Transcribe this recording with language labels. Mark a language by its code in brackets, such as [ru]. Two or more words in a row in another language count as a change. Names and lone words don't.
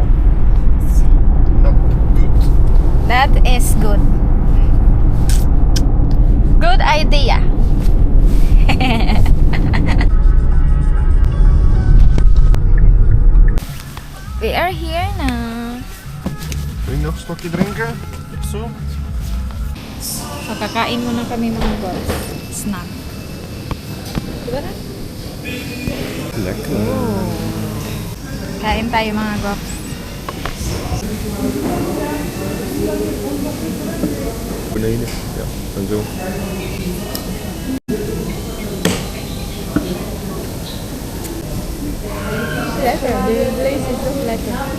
[en] Not good. That is good. Good idea. We are here now. [nl] Wil je nog een stokje drinken? Zo? [tl] So, kakain muna kami mga girls. Snack. Diba na? [nl] Lekker. [tl] Kain tayo mga girls. [nl] Beneden. Ja, en zo. Lekker. De vlees is toch lekker.